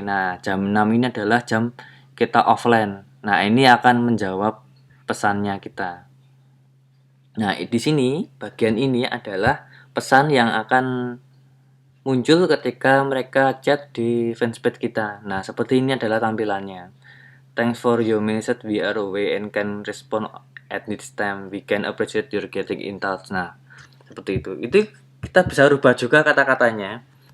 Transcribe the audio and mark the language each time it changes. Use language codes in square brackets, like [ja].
[id] Nah, jam 6 ini adalah jam kita offline. Nah, ini akan menjawab pesannya kita. Nah, di sini bagian ini adalah pesan yang akan muncul ketika mereka chat di fanspage kita. Nah, seperti ini adalah tampilannya. [en] Thanks for your message, we are away and can respond at this time. We can appreciate your getting in touch. [id] Nah, seperti itu. Itu kita bisa rubah juga kata-katanya.